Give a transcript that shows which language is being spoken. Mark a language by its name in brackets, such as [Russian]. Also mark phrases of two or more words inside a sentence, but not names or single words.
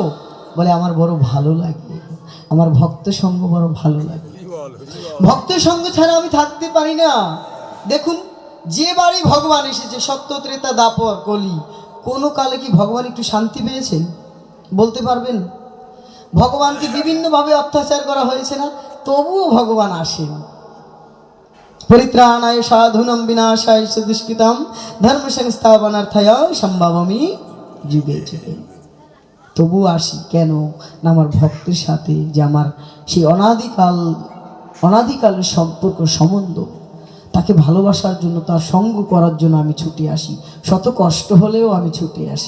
[Bangla] বলে আমার বড় ভালো লাগে, আমার ভক্ত সঙ্গ বড় ভালো লাগে, ভক্ত সঙ্গ ছাড়া আমি থাকতে পারি না। দেখুন, যে বাড়ি ভগবান এসেছে, সত্য ত্রেতা দাপর কলি, কোনো কালে কি ভগবান একটু শান্তি পেয়েছেন? বলতে পারবেন? ভগবানকে বিভিন্নভাবে অত্যাচার করা হয়েছে না, তবুও ভগবান আসেন। [Sanskrit] পরিত্রাণায় সাধুনাম বিনাশায় চ দুষ্কৃতাম ধর্ম সংস্থাপনার্থায় সম্ভাবমি যুগে যুগে। [Bangla] তবু আসি কেন না, আমার ভক্তের সাথে যে আমার সেই অনাদিকালের সম্পর্ক সম্বন্ধ, তাকে ভালোবাসার জন্য, তার সঙ্গ করার জন্য আমি ছুটে আসি, শত কষ্ট হলেও আমি ছুটে আসি।